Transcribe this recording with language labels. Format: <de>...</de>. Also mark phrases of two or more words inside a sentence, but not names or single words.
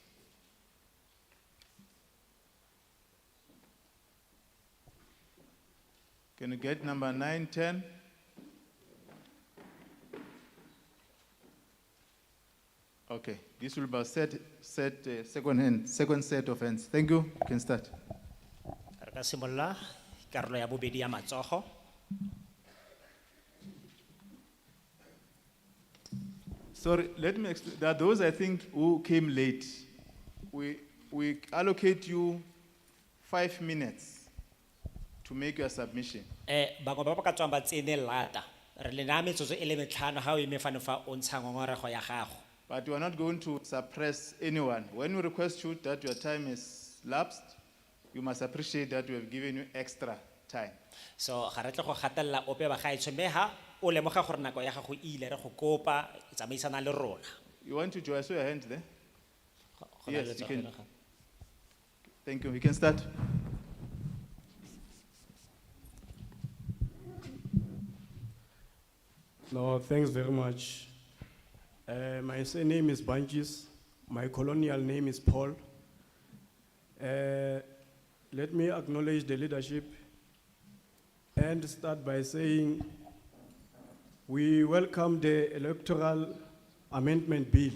<en>Can you get number 9, 10? Okay, this will be second set of hands. Thank you. You can start.</en> <tn>Re ka simolla karolo ya bobedi ya matsogo.</tn> <en>Sorry, let me explain. There are those I think who came late. We allocate you 5 minutes to make your submission.</en> <tn>Bangwe ba ba ka tswang ba tsene lata. Re le na metsotso e le metlhano ha o eme fane fa o ntsha ngongorego ya gago.</tn> <en>But we are not going to suppress anyone. When we request you that your time is lapsed, you must appreciate that we have given you extra time.</en> <tn>So ga re tle go gatella ope ba gaetso me ha o lemoga gore nako ya gago e ile re go kopa tsamaisana le rona.</tn> <en>You want to join? I saw your hand there.</en> <tn>Go na le</tn> <en>Yes, you</en> <tn>letsogo</tn> <en>can.</en> <tn>la gago.</tn> <en>Thank you. We can start. No, thanks very much. My surname is Bunches. My colonial name is Paul. Let me acknowledge the leadership and start by saying we welcome the Electoral Amendment Bill.</en>